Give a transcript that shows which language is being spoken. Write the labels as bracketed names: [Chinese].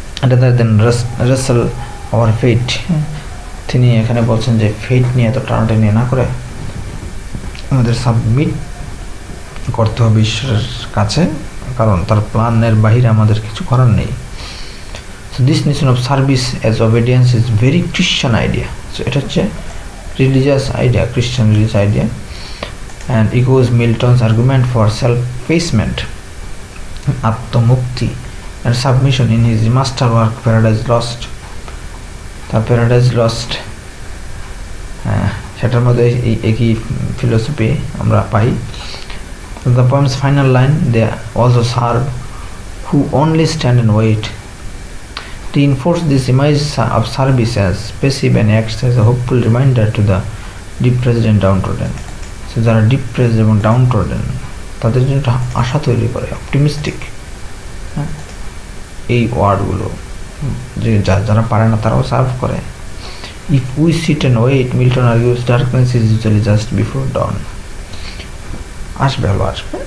[English] rather than wrestle our fate, [Bangla] তিনি এখানে বলছেন যে ফেট নিয়ে এত টানাটানি না করে আমাদের সাবমিট করতে হবে ঈশ্বরের কাছে, কারণ তার প্ল্যানের বাহিরে আমাদের কিছু করার নেই। [English] So this notion of service as obedience is very Christian idea. So [Bangla] এটা হচ্ছে [English] religious idea, Christian religious idea, and echoes Milton's argument for self-effacement, আত্মমুক্তি and submission in his masterwork Paradise Lost. [Bangla] The Paradise Lost সেটার মধ্যে একই philosophy আমরা পাই। [English] The poem's final line, they also serve who only stand and wait, reinforce this image of service as passive and acts as a hopeful reminder to the depressed and downtrodden. [Bangla] So যারা depressed এবং ডাউনট্রডেন, তাদের জন্য একটা আশা তৈরি করে, optimistic. এই ওয়ার্ডগুলো যে যারা পারে না তারাও সার্ভ করে। [English] If we sit and wait, Milton Argus, darkness is usually just before dawn. [Bangla] আসবে, হলো আসবে।